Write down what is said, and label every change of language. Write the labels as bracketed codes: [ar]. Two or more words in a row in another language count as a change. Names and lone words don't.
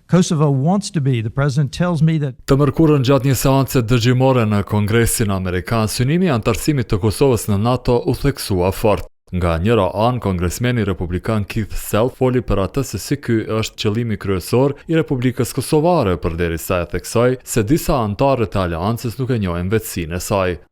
[en] Kosovo wants to be. The president tells me that. [sq] Të mërkurën gjatë një seance dëgjimore në Kongresin Amerikan, synimi i antarësimit të Kosovës në NATO u theksua fort. Nga njëra anë, kongresmeni republikan Keith Self foli për atë se si ky është qëllimi kryesor i Republikës Kosovare, përderisa e theksoi se disa antarë të aleancës nuk e njohin vetësinë e saj.